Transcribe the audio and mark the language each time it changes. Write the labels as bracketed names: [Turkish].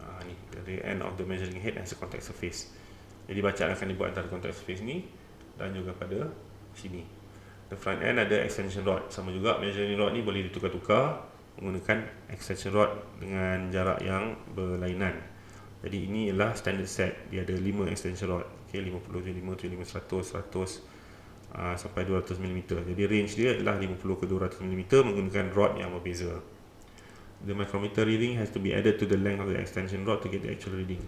[English] Ni the end of the measuring head has a contact surface. [Malay] Jadi bacaan akan dibuat antara contact surface ni dan juga pada sini. [English] The front end [Malay] ada extension rod. Sama juga, measuring rod ni boleh ditukar-tukar menggunakan extension rod dengan jarak yang berlainan. Jadi ini ialah standard set. Dia ada 5 extension rod. Okay, 50, 75, 100, 100 sampai 200 mm. Jadi range dia adalah 50 ke 200 mm menggunakan rod yang berbeza. [English] The micrometer reading has to be added to the length of the extension rod to get the actual reading.